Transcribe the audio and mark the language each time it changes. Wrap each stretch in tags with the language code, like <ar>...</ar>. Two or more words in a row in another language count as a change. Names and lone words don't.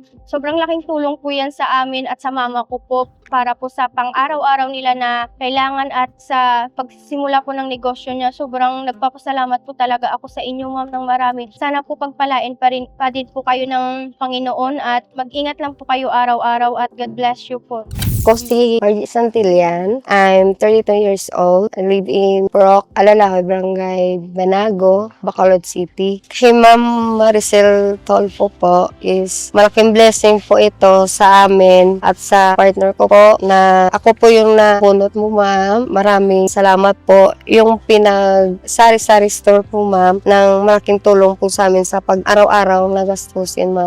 <tl>Sobrang laking tulong po yan sa amin at sa mama ko po para po sa pang-araw-araw nila na kailangan at sa pagsisimula po ng negosyo niya. Sobrang nagpapasalamat po talaga ako sa inyo ma'am ng marami. Sana po pagpalain pa din po kayo ng Panginoon at mag-ingat lang po kayo araw-araw at</tl> <en>God bless you</en> <tl>po. Ako si Margie Santillan.</tl> <en>I'm 32 years old. I live in Purok, Alalahoy, Barangay Banago, Bacolod City.</en> <tl>Kay Ma'am Maricel Tulfo po is malaking blessing po ito sa amin at sa partner ko po na ako po yung napunot mo ma'am. Maraming salamat po. Yung Sari-Sari Store po ma'am ng malaking tulong po sa amin sa pag-araw-araw na gastusin ma'am.</tl>